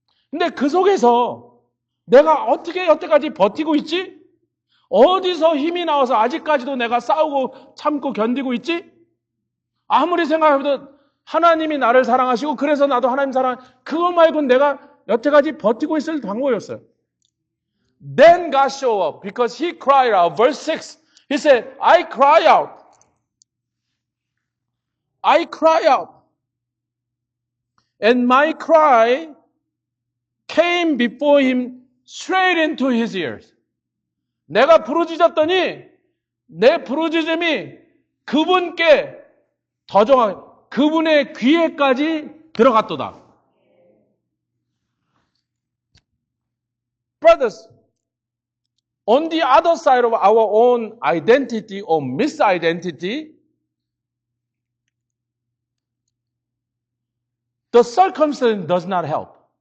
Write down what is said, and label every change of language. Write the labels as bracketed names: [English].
[Korean] 근데 그 속에서 내가 어떻게 여태까지 버티고 있지? 어디서 힘이 나와서 아직까지도 내가 싸우고 참고 견디고 있지? 아무리 생각해도 하나님이 나를 사랑하시고 그래서 나도 하나님 사랑 그거 말고는 내가 여태까지 버티고 있을 방법이었어요. [English] Then God showed up because he cried out. Verse 6, he said, I cry out. I cry out. And my cry came before him straight into his ears. [Korean] 내가 부르짖었더니 내 부르짖음이 그분께 더 정확히 그분의 귀에까지 들어갔도다. [English] Brothers, on the other side of our own identity or misidentity, the circumstance does not help.